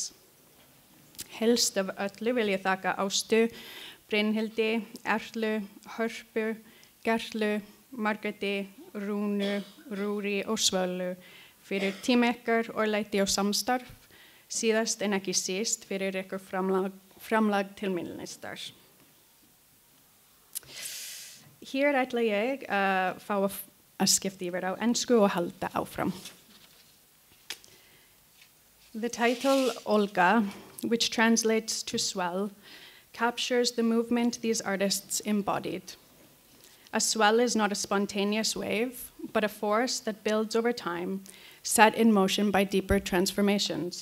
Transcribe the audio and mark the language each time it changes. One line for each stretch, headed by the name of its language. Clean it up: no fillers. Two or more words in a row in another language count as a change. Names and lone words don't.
Icelandic: Helst af öllu vil ég þakka Ástu, Brynhildi, Erlu, Hörpu, Gerlu, Margréti, Rúnu, Rúri og Svölu fyrir tíma ykkar og læti og samstarf, síðast en ekki síst fyrir ykkur framlag til myndlistar. Hér ætla ég að fá að skipta yfir á ensku og halda áfram.
English: The title Olga, which translates to swell, captures the movement these artists embodied. A swell is not a spontaneous wave, but a force that builds over time, set in motion by deeper transformations.